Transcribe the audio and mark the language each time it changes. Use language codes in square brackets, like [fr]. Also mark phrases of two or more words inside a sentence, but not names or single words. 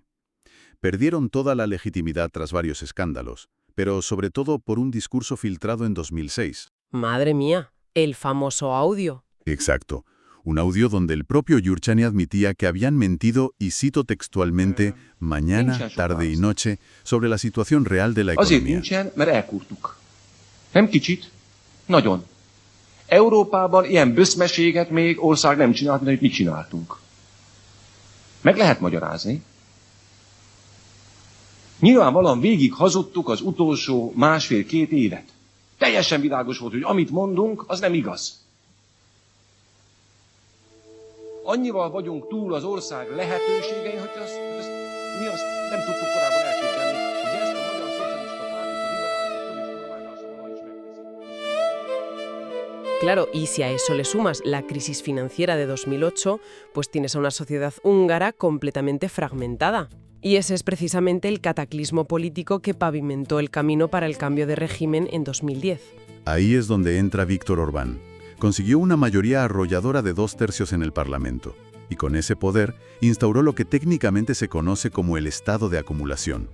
[es] Perdieron toda la legitimidad tras varios escándalos, pero sobre todo por un discurso filtrado en 2006. Madre mía, el famoso audio. Exacto. Un audio donde el propio Gyurcsány admitía que habían mentido, y cito textualmente, mañana, tarde y noche, sobre la situación real de la [hu] Azért [es] economía. [hu] nincsen, mert elkurtuk. Nem kicsit, nagyon. Európában ilyen böszmeséget még ország nem csinált, mint amit mi csináltunk. Meg lehet magyarázni. Nyilvánvalóan végig hazudtuk az utolsó másfél-két évet. Teljesen világos volt, hogy amit mondunk, az nem igaz. Annyival vagyunk túl az ország lehetőségein, hogy mi azt nem tudtuk korábban elképzelni, hogy ezt a Magyar Szocialista Pártot, a liberális kormányzása valahogy is megteszi. [es] Claro, y si a eso le sumas la crisis financiera de 2008, pues tienes a una sociedad húngara completamente fragmentada. Y ese es precisamente el cataclismo político que pavimentó el camino para el cambio de régimen en 2010. Ahí es donde entra Víktor Orbán. Consiguió una mayoría arrolladora de 2/3 en el Parlamento, y con ese poder instauró lo que técnicamente se conoce como el estado de acumulación.